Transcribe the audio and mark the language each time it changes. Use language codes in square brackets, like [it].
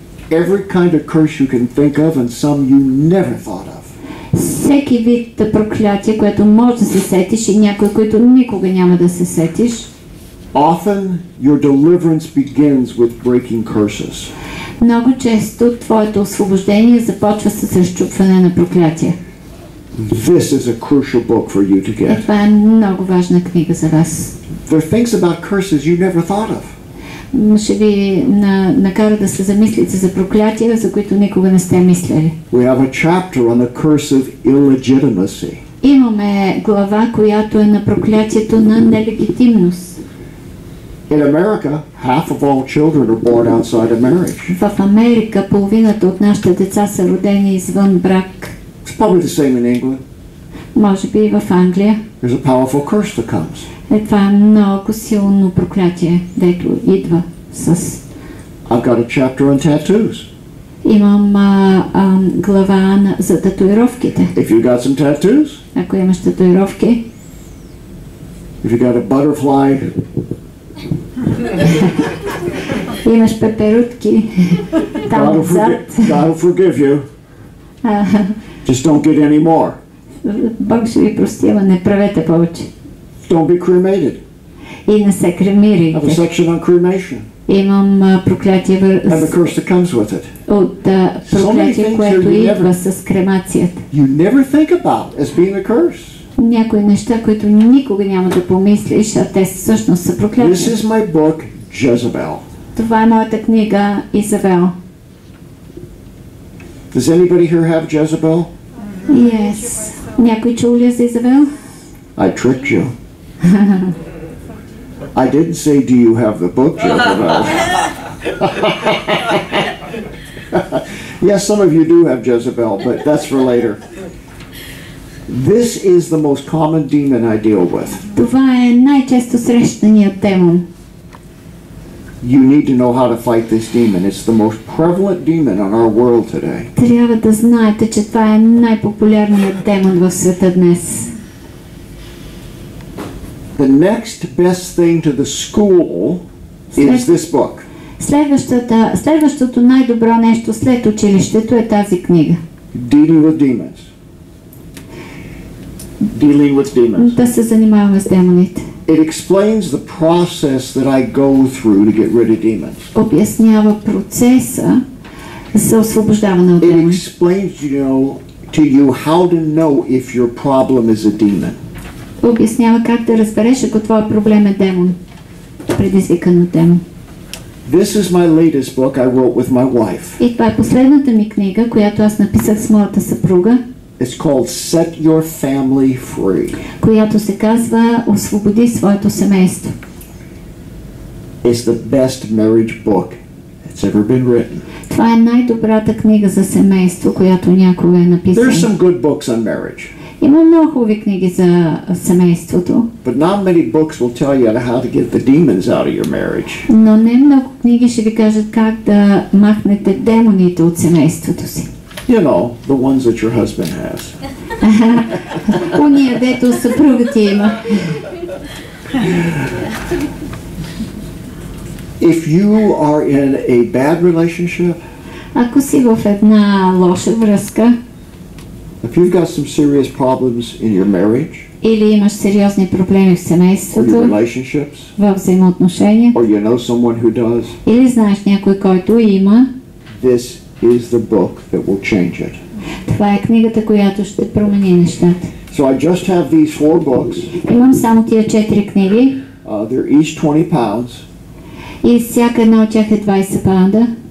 [en] Every kind of curse you can think of and some you never thought of. [bg] Всеки вид проклятие, което може да се сетиш и някои, които никога няма да се сетиш. [en] Often your deliverance begins with breaking curses. [bg] Много често твоето освобождение започва с разчупване на проклятие. [en] This is a crucial book for you to get. [bg] Това е много важна книга за вас. [en] There are things about curses you never thought of. [bg] Ще ви накара да се замислите за проклятия, за които никога не сте мислили. [en] We have a chapter on the curse of illegitimacy. [bg] Имаме глава, която е на проклятието на нелегитимност. [en] In America, half of all children are born outside of marriage. [bg] В Америка половината от нашите деца са родени извън брак. [en] It's probably the same in England. [bg] Може би и в Англия. [en] There's a powerful curse that comes. [bg] Това е много силно проклятие, дето идва с... [en] I've got a chapter on tattoos. [bg] Имам глава за татуировките. [en] If you got some tattoos, [bg] Ако имаш татуировки, [en] if you got a butterfly, [bg] имаш пеперутки там отзад. [en] God will forgive you. Just don't get any more. [bg] Бог ще ви прости, ама не правете повече. [en] Don't be cremated. [bg] И не се [en] I have a [bg] кремирайте. [en] section on cremation [bg] Имам проклятие [en] and the curse that comes with it. [bg] от проклятие, което идва с кремацията. [en] You never think about as being a curse. [bg] Някои неща, които никога няма да помислиш, а те всъщност са проклятия. [en] This is my book, Jezebel. [bg] Това е моята книга Изавел. [en] Does anybody here have Jezebel? Yes. [bg] Някой чул ли за Изавел? [en] I tricked you. I didn't say, do you have the book, Jezebel? Yes, some of you do have Jezebel, but that's for later. This is the most common demon I deal with. [bg] Това е най-често срещаният демон. [en] You need to know how to fight this demon. It's the most prevalent demon on our world today. [bg] Трябва да знаете, че това е най-популярният демон в света днес. [en] The next best thing to the school is this book. [bg] Следващото най-добро нещо след училището е тази книга. [en] Dealing with demons. Dealing with demons. [bg] Да се занимаваме с демоните. [en] It explains the process that I go through to get rid of demons. [bg] Обяснява процеса за освобождаване от [en] It [bg] демони. [en] explains, to you how to know if your problem is a demon. [bg] Обяснява как да разбереш, ако твой проблем е демон, предизвикан от демон. [en] This is my latest book I wrote with my wife. [bg] И това е последната ми книга, която аз написах с моята съпруга. [en] It's called Set Your Family Free. [bg] Която се казва "Освободи своето семейство". [en] It's the best marriage book that's ever been written. [bg] Това е най-добрата книга за семейство, която някога е написана. [en] There's some good books on marriage. [bg] Има много хубави книги за семейството. [en] But not many books will tell you how to get the demons out of your marriage. [bg] Но не много книги ще ви кажат как да махнете демоните от семейството си. [en] You know, the ones that your husband has. [bg] Уния, дето съпругът ти има. [en] If you are in a bad relationship, [bg] ако си в една лоша връзка, [en] if you've got some serious problems in your marriage, [bg] или имаш сериозни проблеми в [en] or your [bg] семейството, [en] relationships, [bg] в взаимоотношения, [en] or you know someone who does, [bg] или знаеш някой, който има, [en] this is the book that will change it. [bg] това е книгата, която ще промени нещата. [en] So I just have these 4 books. [bg] Имам само тия 4 книги. [en] They're each 20 pounds. [bg] И всяка една от тях е 20 паунда.